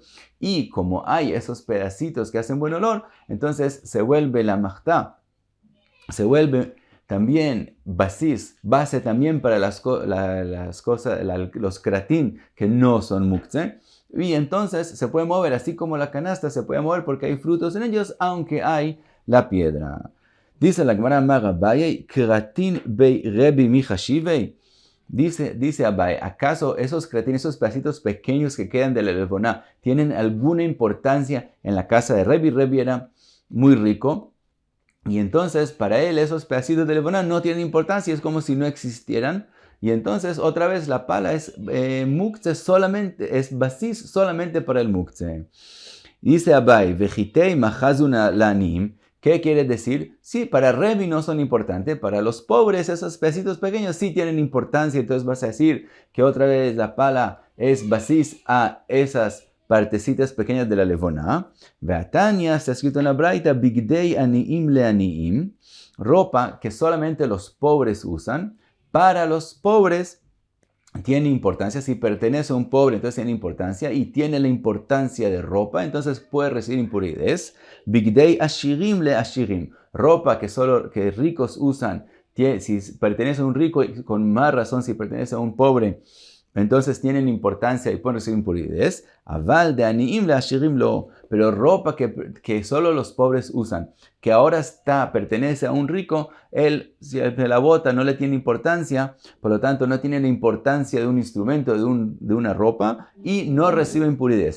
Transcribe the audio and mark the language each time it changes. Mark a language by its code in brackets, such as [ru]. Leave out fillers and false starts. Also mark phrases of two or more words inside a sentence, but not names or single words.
[es] Y como hay esos pedacitos que hacen buen olor, entonces se vuelve la machtá, se vuelve también base también para las cosas, los kratin que no son muktzeh. Y entonces se puede mover, así como la canasta se puede mover porque hay frutos en ellos, aunque hay la piedra. Dice la Gemara [arc] Abaye, קרטין בי רבי מי חשיבי. [es] Dice Abaye, ¿acaso esos kratin, esos pedacitos pequeños que quedan de la levoná, tienen alguna importancia en la casa de Rebi? Rebi era muy rico. Y entonces, para él, esos pedacitos de levoná no tienen importancia, es como si no existieran. Y entonces, otra vez, la pala es muktzeh solamente, es basis solamente para el muktzeh. [arc] Dice Abai, והאי חזו לעניים. [es] ¿Qué quiere decir? Sí, para Rebi no son importantes, para los pobres esos pedacitos pequeños sí tienen importancia. Entonces vas a decir que otra vez la pala es basis a esas partecitas pequeñas de la levoná. Veatania, está escrito en la braita, [he] בגדי עניים לעניים, [es] ropa que solamente los pobres usan. Para los pobres tiene importancia, si pertenece a un pobre, entonces tiene importancia, y tiene la importancia de ropa, entonces puede recibir impurezas. [he] בגדי עשירים לעשירים, [es] ropa que ricos usan, si pertenece a un rico, con más razón si pertenece a un pobre, entonces tienen importancia y pueden recibir impurezas. [he] אבל של עניים לעשירים לא, [es] pero ropa que solo los pobres usan, que ahora pertenece a un rico, él, si la bota no le tiene importancia, por lo tanto no tiene la importancia de un instrumento, de una ropa, y no recibe impurezas.